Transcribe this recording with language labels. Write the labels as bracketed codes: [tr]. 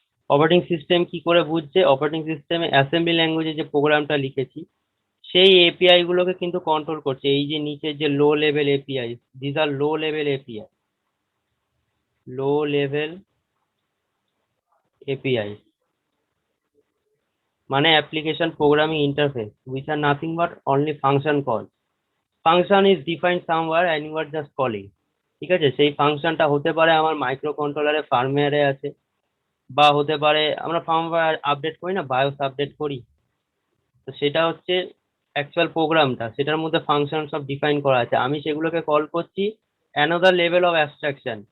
[bn] Operating system কি করে বুঝছে, অপারেটিং সিস্টেমে অ্যাসেম্বলি ল্যাঙ্গুয়েজে যে প্রোগ্রামটা লিখেছি সেই এপিআই গুলোকে কিন্তু কন্ট্রোল করছে। এই যে নিচের যে low level API, [en] this are low level API, [bn] low level API মানে application programming interface, [en] which are nothing but only function calls. Function is defined somewhere and you are just calling. [bn] ঠিক আছে, সেই ফাংশনটা হতে পারে আমার মাইক্রো কন্ট্রোলারে ফার্মওয়্যারে আছে, বা হতে পারে আমরা ফার্মওয়্যার আপডেট করি না, বায়োস আপডেট করি, তো সেটা হচ্ছে অ্যাকচুয়াল প্রোগ্রামটা, সেটার মধ্যে ফাংশন সব ডিফাইন করা আছে, আমি সেগুলোকে কল করছি অ্যানাদার লেভেল অফ অ্যাবস্ট্রাকশন।